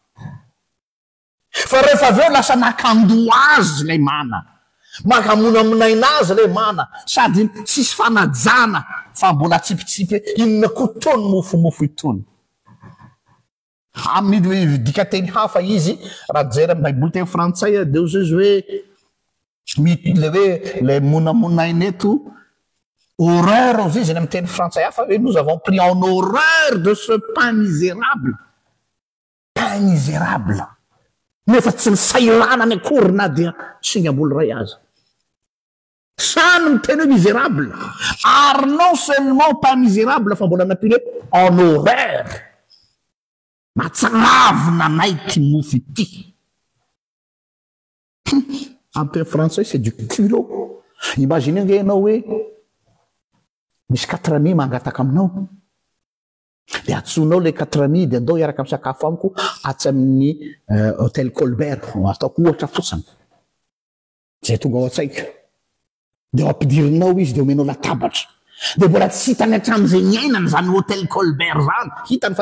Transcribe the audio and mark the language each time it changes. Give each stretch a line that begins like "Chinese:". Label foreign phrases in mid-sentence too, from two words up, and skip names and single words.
Malagasy: fa rehefa aveo lasa nakando azy lay mana makamonamonaina azy lay mana sady tsisy fanajana fa mbola tsipitsipy inona koa tony mofomofo itony amin'ny dikateny hafa izy raha jery amin'ny baiboly teny frantsay deo zay izy hoe le hoe le monamonaina eto horreur ozy izy amin'ny teny frantsay hafa hoe
French: nous avons pris en horreur de ce pain
Malagasy: misérable nefa tsy ny sairana ny akory na dia singam-bolo ray azy sany miteny hoe misérable ary
French: non seulement pas misérable
Malagasy: fa mbola nampiny hoe
French: en horreur
Malagasy: matsagavina nay ty mofo ity
French: en français c'est du culot
Malagasy: imagine nge anao hoe misy 4 amis mangataka aminao de atsonao le 4 amis de andao iaraka amin'ny sakafo amiko atsy amin'ny hôtel Colbert ataoko ohatra fotsiny zay tonga ao an-tsaika de ampidirinao izy de omenao latabatra de mbola tsy hitany hatramin'izay niainany zany hôtel Colbert zany hitany fa